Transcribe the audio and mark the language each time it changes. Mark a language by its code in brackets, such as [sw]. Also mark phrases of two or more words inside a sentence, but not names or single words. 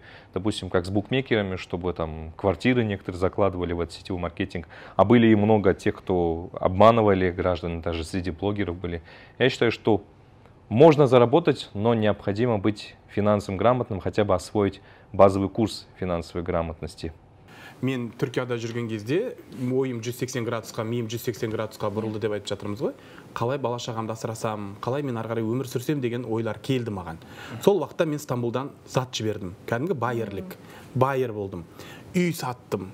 [ru] Допустим, как с букмекерами, чтобы там квартиры некоторые закладывали в этот сетевой маркетинг, а были и много тех, кто обманывали граждан, даже среди блогеров были. Я считаю, что можно заработать, но необходимо быть финансово грамотным, хотя бы освоить базовый курс финансовой грамотности. [kk] Мен Түркияда жүрген кезде ойым 180 градусқа, миым 180 градусқа бұрылды деп айтып жатырмыз ғой. Қалай бала шағамды асырасам, қалай мен ары қарай өмір сүрсем деген ойлар келді маған. Сол уақытта мен Стамбулдан зат жібердім. Кәдімгі байер болдым. Үй саттым.